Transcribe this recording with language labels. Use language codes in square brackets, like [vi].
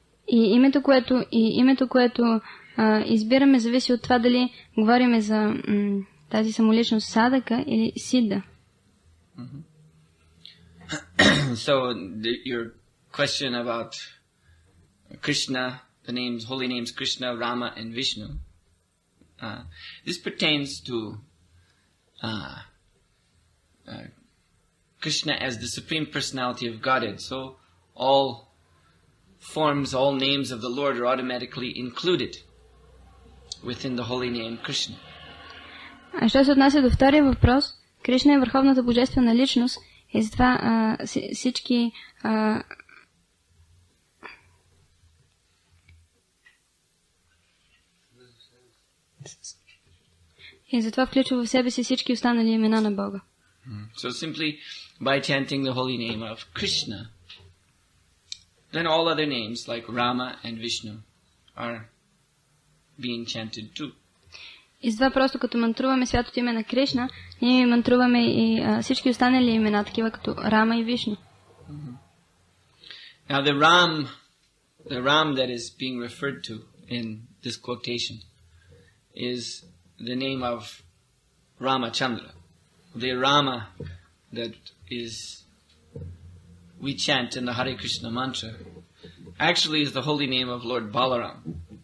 [bg] И името, което избираме, зависи от това дали говорим за тази самоличност садака или сидда. [en] So your question about Krishna, the names, holy names Krishna, Rama, and Vishnu. This pertains to Krishna as the Supreme Personality of Godhead. So all forms, all names of the Lord are automatically included within the holy name Krishna. [bg] А що се отнася до втория въпрос, Кришна е върховната божествена личност и затова всички и затова включва в себе си всички останали имена на Бога. [en] So simply by chanting the holy name of Krishna, then all other names like Rama and Vishnu are being chanted too. [bg] И затова просто като мантруваме святото име на Кришна, ние мантруваме и всички останали имена, такива като Рама и Вишну. [en] Now the Ram that is being referred to in this quotation is the name of Ramachandra. The Rama that we chant in the Hare Krishna mantra actually is the holy name of Lord Balaram.